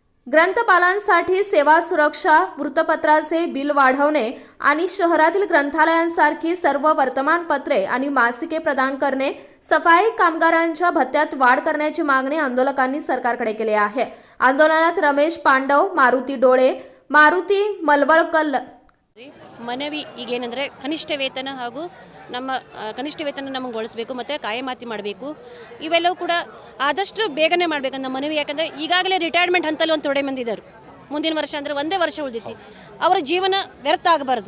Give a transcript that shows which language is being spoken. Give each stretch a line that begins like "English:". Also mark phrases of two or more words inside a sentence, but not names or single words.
Marathi: ग्रंथपालांसाठी सेवा सुरक्षा, वृत्तपत्राचे बिल वाढवणे आणि शहरातील ग्रंथालयांसारखी सर्व वर्तमानपत्रे आणि मासिके प्रदान करणे, सफाई कामगारांच्या भत्त्यात वाढ करण्याची मागणी आंदोलकांनी सरकारकडे केली आहे. आंदोलनात रमेश पांडव, मारुती डोळे, ಮಾರುತಿ ಮಲ್ವಳ್ಕಲ್
Kannada: ಮನವಿ ಈಗೇನೆಂದರೆ ಕನಿಷ್ಠ ವೇತನ ಹಾಗೂ ನಮ್ಮ ಕನಿಷ್ಠ ವೇತನ ನಮಗೆ ಗೊಳಿಸಬೇಕು ಮತ್ತು ಕಾಯಮಾತಿ ಮಾಡಬೇಕು. ಇವೆಲ್ಲವೂ ಕೂಡ ಆದಷ್ಟು ಬೇಗನೆ ಮಾಡಬೇಕಂತ ಮನವಿ. ಯಾಕಂದರೆ ಈಗಾಗಲೇ ರಿಟೈರ್ಮೆಂಟ್ ಹಂತಲ್ಲಿ ಒಂದು ತೊಡೆ ಮಂದಿ ಇದ್ದಾರೆ. ಮುಂದಿನ ವರ್ಷ ಅಂದರೆ ಒಂದೇ ವರ್ಷ ಉಳಿದೈತಿ, ಅವರ ಜೀವನ ವ್ಯರ್ಥ ಆಗಬಾರ್ದು.